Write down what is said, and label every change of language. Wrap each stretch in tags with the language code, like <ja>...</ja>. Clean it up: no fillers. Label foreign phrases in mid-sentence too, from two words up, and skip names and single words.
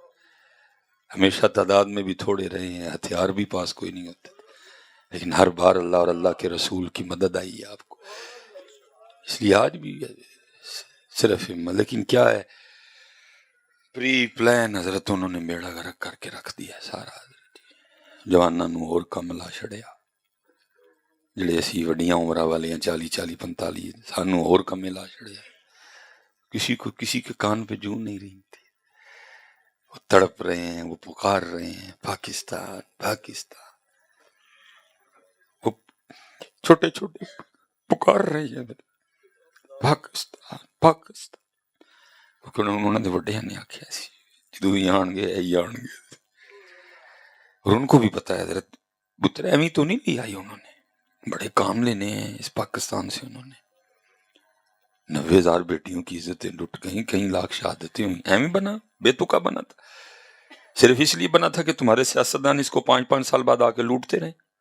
<ur>ہمیشہ تعداد میں بھی تھوڑے رہے ہیں، ہتھیار بھی پاس کوئی نہیں ہوتے، لیکن ہر بار اللہ اور اللہ کے رسول کی مدد آئی ہے آپ کو. اس لیے آج بھی صرف ہمت. لیکن کیا ہے</ur> <en>pre plan</en> <ur>حضرت انہوں نے بیڑا غرق کر کے رکھ دیا سارا.</ur> <pa>جواناں نوں اور کم لا چھڑیا، جڑے اسی وڈیاں عمرہ والے ہیں 40 45 سانوں اور کمے لا چھڑیا.</pa> <ur>کسی کو کسی کے کان پہ جوں نہیں رہی تھی. وہ تڑپ رہے ہیں، وہ پکار رہے ہیں پاکستان پاکستان. وہ چھوٹے چھوٹے پکار رہے ہیں پاکستان پاکستان.</ur> <pa>انہوں نے وڈیاں نے آخیا سی جدو ہی آن گے ایہی آن گے.</pa> <ur>اور ان کو بھی پتا ہے حضرت پتر ایویں تو نہیں لیا انہوں نے، بڑے کام لینے ہیں اس پاکستان سے. انہوں نے 90,000 بیٹیوں کی عزتیں لٹ گئیں، کئی لاکھ شہادتیں ہوئیں. ایویں بنا بے تکا بنا تھا، صرف اس لیے بنا تھا کہ تمہارے سیاستدان اس کو 5 سال بعد آ کے لوٹتے رہے.</ur>